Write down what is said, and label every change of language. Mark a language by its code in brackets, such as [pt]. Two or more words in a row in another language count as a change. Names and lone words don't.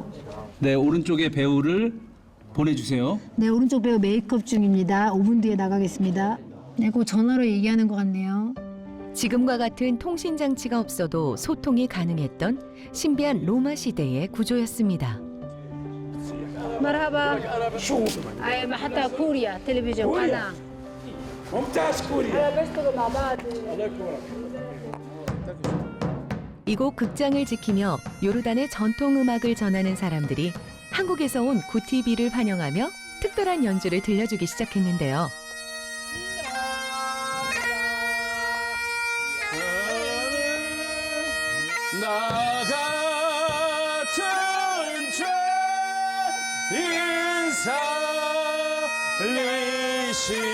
[ko] 네, 오른쪽에 배우를 보내주세요. 네, 오른쪽 배우 메이크업 중입니다. 5분 뒤에 나가겠습니다. 네, 그 전화로 얘기하는 것 같네요. 지금과 같은 통신 장치가 없어도 소통이 가능했던 신비한 로마 시대의 구조였습니다. [ar] مرحبا أي حتى كوريا تلفزيون قناة [ko] 이곳 극장을 지키며 요르단의 전통 음악을 전하는 사람들이 한국에서 온 구티비를 환영하며 특별한 연주를 들려주기 시작했는데요. 나 같은 죄 인살리시